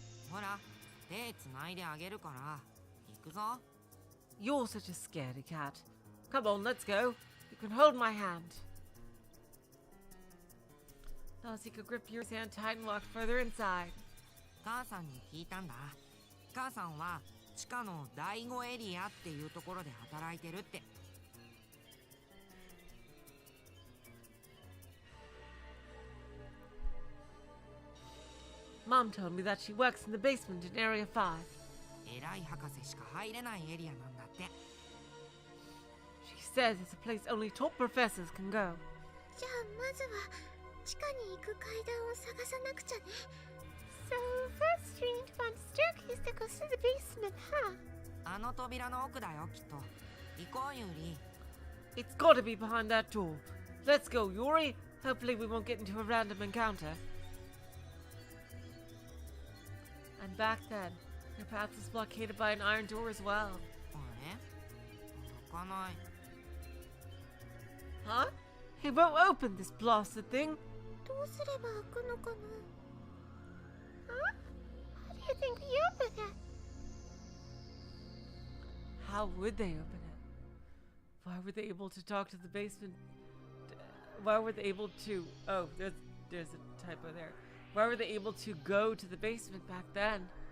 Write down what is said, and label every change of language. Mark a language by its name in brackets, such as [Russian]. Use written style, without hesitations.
[Japanese] ほら、手つないであげるから。行くぞ。 [English] You're such a scaredy cat. Come on, let's go. You can hold my hand. Natsuko gripped Yuri's hand tight and walked further inside. [Japanese] 母さんに聞いたんだ。母さんは地下の第5エリアっていうところで働いてるって。 [English] Mom told me that she works in the basement in Area 5. [Japanese] 偉い博士しか入れないエリアなんだって。 [English] She says it's a place only top professors can go. [Japanese] じゃあまずは地下に行く階段を探さなくちゃね。 [English] So first we need to find a staircase that goes to the basement, huh? [Japanese] あの扉の奥だよきっと。行こうユーリ。 [English] It's gotta be behind that door. Let's go, Yuri. Hopefully we won't get into a random encounter. And back then, your path was blockaded by an iron door as well. [Japanese] あれ開かない。 [English] Huh? He won't open this blasted thing. [Japanese] どうすれば開くのかな [English] Huh? How do you think we open it? How would they open it? Why were they able to talk to the basement? Why were they able to... Oh, there's a typo there. Why were they able to go to the basement back then?